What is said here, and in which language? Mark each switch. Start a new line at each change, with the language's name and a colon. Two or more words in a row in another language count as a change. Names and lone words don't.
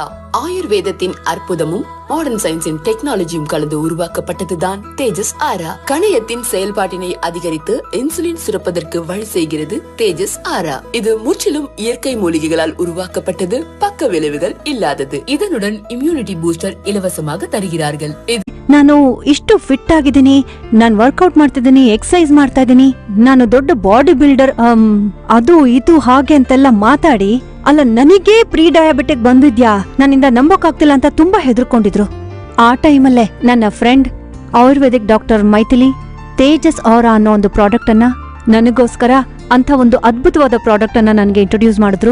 Tamil: ஆயுர்வேதத்தின் அற்புதமும்
English: modern science
Tamil: டெக்னாலஜியும் கலந்து உருவாக்கப்பட்டதுதான் தேஜஸ் ஆரா. கணையத்தின் செயல்பாட்டினை அதிகரித்து இன்சுலின் சுரப்பதற்கு வழி செய்கிறது தேஜஸ் ஆரா. இது முற்றிலும் இயற்கை மூலிகைகளால் உருவாக்கப்பட்டது, பக்க விளைவுகள் இல்லாதது. இதனுடன்
English: immunity booster
Tamil: இலவசமாக தருகிறார்கள்.
Kannada: ನಾನು ಇಷ್ಟು ಫಿಟ್ ಆಗಿದ್ದೀನಿ, ನಾನು ವರ್ಕೌಟ್ ಮಾಡ್ತಿದ್ದೀನಿ, ಎಕ್ಸರ್ಸೈಸ್ ಮಾಡ್ತಾ ಇದ್ದೀನಿ, ನಾನು ದೊಡ್ಡ
English: body builder
Kannada: ಅದು ಇದು ಹಾಗೆ ಅಂತೆಲ್ಲ ಮಾತಾಡಿ, ಅಲ್ಲ ನನಗೇ
English: pre diabetic
Kannada: ಬಂದಿದ್ಯಾ, ನನ್ನಿಂದ ನಂಬೋಕಾಗ್ತಿಲ್ಲ ಅಂತ ತುಂಬಾ ಹೆದರ್ಕೊಂಡಿದ್ರು. ಆ ಟೈಮಲ್ಲೇ ನನ್ನ ಫ್ರೆಂಡ್
English: Ayurvedic doctor
Kannada: ಮೈಥಿಲಿ ತೇಜಸ್ ಆರಾ ಅನ್ನೋ ಒಂದು ಪ್ರಾಡಕ್ಟ್ ಅನ್ನ ನನಗೋಸ್ಕರ ಅಂತ ಒಂದು ಅದ್ಭುತವಾದ ಪ್ರಾಡಕ್ಟ್ ಅನ್ನ ನನಗೆ ಇಂಟ್ರೊಡ್ಯೂಸ್ ಮಾಡಿದ್ರು.